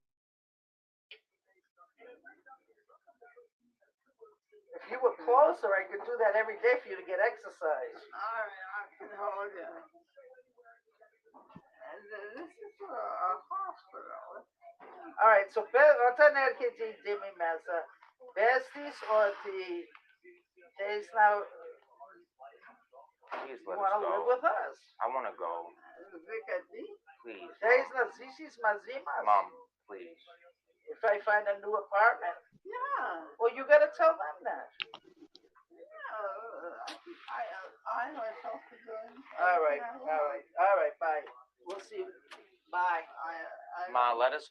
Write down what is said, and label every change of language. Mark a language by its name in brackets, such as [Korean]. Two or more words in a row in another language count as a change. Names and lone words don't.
[English] If you were closer, I could do that every day for you to get exercise. All right, I can hold you. And this is a hospital. All right, so [Greek] όταν έρχεται η Τζίμι μέσα, πες της ότι θέλεις να... [English] Please You let want us to live go. with us? I want to go. Please. [Greek] Θέλεις να ζήσεις μαζί μας? [English] Mom, please. If I find a new apartment? Yeah. Well, you got to tell them that. I myself to do it. All right, bye. We'll see you. Bye. Ma, let us